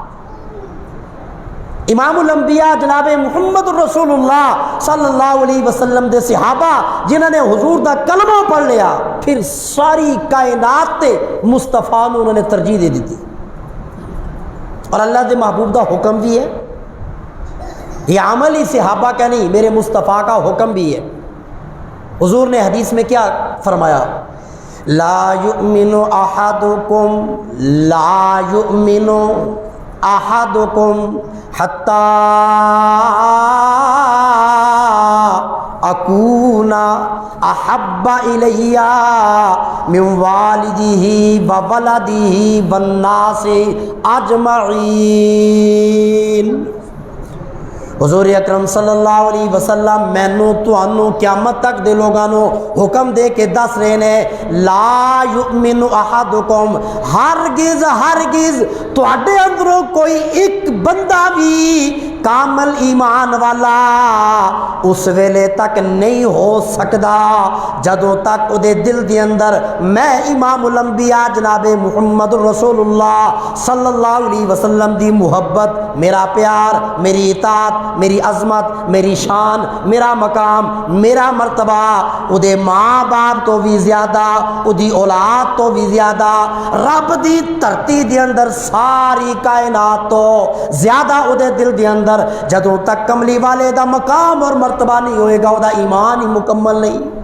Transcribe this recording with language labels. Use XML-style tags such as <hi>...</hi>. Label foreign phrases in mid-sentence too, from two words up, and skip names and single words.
<pa>امام الانبیاء جناب محمد رسول اللہ</pa> <ar>صلی اللہ علیہ وسلم</ar> <pa>دے صحابہ جنہوں نے حضور دا کلمہ پڑھ لیا، پھر ساری کائنات تے مصطفیٰ نے انہوں نے ترجیح دے دی تھی۔ اور اللہ دے محبوب دا حکم بھی ہے،</pa> <ur>یہ عمل ہی صحابہ کا نہیں، میرے مصطفیٰ کا حکم بھی ہے۔ حضور نے حدیث میں کیا فرمایا؟</ur> <ar>لا یؤمن احدکم، لا یؤمن احدکم حتی اکون احب الی من والدہ وولدہ والناس اجمعین۔</ar> <pa>حضور اکرم</pa> <ar>صلی اللہ علیہ وسلم</ar> <pa>مینوں تانوں قیامت تک دے لوگاں نو حکم دے کے دس رہے نے،</pa> <ar>لا یؤمن احدکم،</ar> <pa>ہرگز ہرگز تواڈے اندروں کوئی ایک بندہ بھی کامل ایمان والا اس ویلے تک نہیں ہو سکدا جدوں تک او دے دل دے اندر میں امام الانبیاء جناب محمد رسول اللہ</pa> <ar>صلی اللہ علیہ وسلم</ar> <pa>دی محبت، میرا پیار، میری اطاعت، میری عظمت، میری شان، میرا مقام، میرا مرتبہ او دے ماں باپ تو بھی زیادہ، او دی اولاد تو بھی زیادہ، رب دی دھرتی دے اندر ساری کائنات تو زیادہ او دے دل دے اندر جدوں تک کملی والے دا مقام اور مرتبہ نہیں ہوئے گا، او دا ایمان ہی مکمل نہیں۔</pa>